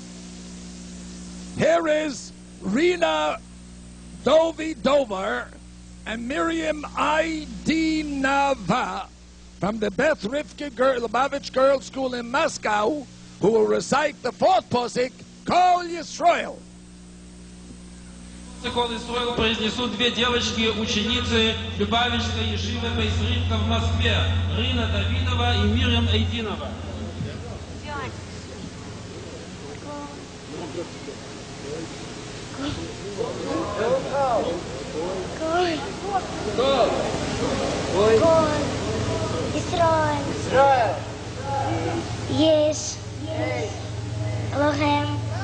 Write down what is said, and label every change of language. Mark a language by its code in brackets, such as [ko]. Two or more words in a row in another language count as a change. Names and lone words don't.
[en] Here is Rina Dovi Dover and Miriam I.D. Nava from the Beth Rivka Lubavitch Girls School in Moscow, who will recite the fourth posik, [he] Kol Yisrael. קול ישראל [ru] произнесут две девочки-ученицы Любавичской ешивы Бейсринка в Москве, Рина Давидова и Мирьям Эйдинова. [en] Israel. Yes. Elohim.